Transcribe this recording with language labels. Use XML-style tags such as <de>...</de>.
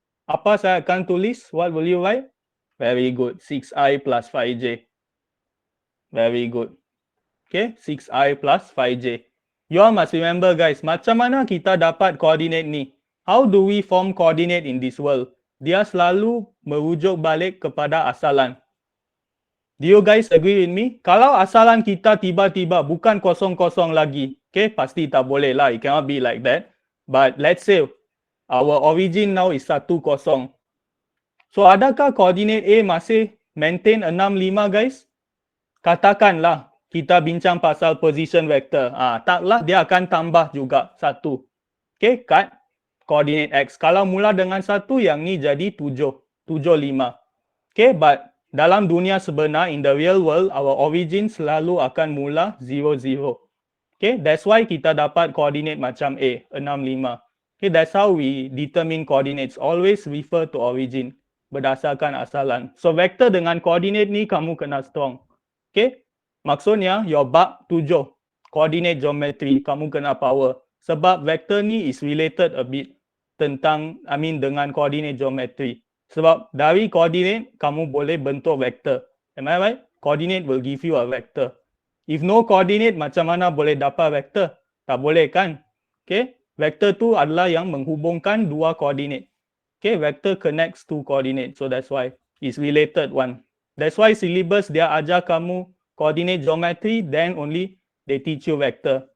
<ms>Apa saya akan tulis?</ms> <en>What will you write? Very good. 6i plus 5j. Very good. Okay, 6i plus 5j. You all must remember guys,</en> <ms>macam mana kita dapat coordinate ni?</ms> <en>How do we form coordinate in this world?</en> <ms>Dia selalu merujuk balik kepada asalan.</ms> <en>Do you guys agree with me?</en> <ms>Kalau asalan kita tiba-tiba bukan kosong-kosong lagi, okay, pasti tak boleh lah.</ms> <en>It cannot be like that. But let's say our origin now is 1, 0.</en> <ms>So adakah coordinate A masih maintain 6, 5 guys? Katakanlah kita bincang pasal position vector. Taklah dia akan tambah juga 1. Okay, kat coordinate X. Kalau mula dengan 1, yang ni jadi 7, 7, 5.</ms> <en>Okay, but</en> <ms>dalam dunia sebenar,</ms> <en>in the real world, our origin</en> <ms>selalu akan mula</ms> <en>0, 0.</en> <ms>Okay,</ms> <en>that's why</en> <ms>kita dapat coordinate macam A, 6, 5.</ms> <en>Okay, that's how we determine coordinates. Always refer to origin</en> <ms>berdasarkan asalan. So, vektor dengan coordinate ni kamu kena strong. Okay, maksudnya your bab 7, coordinate geometry, kamu kena power. Sebab vektor ni</ms> <en>is related a bit</en> <ms>tentang, dengan coordinate geometry. Sebab dari coordinate, kamu boleh bentuk vektor.</ms> <en>Am I right? Coordinate will give you a vector. If no coordinate,</en> <ms>macam mana boleh dapat vektor? Tak boleh kan? Okay? Vektor tu adalah yang menghubungkan dua coordinate.</ms> <en>Okay? Vector connects two coordinates. So that's why it's related one. That's why syllabus</en> <ms>dia ajar kamu</ms> <en>coordinate geometry, then only they teach you vector.</en>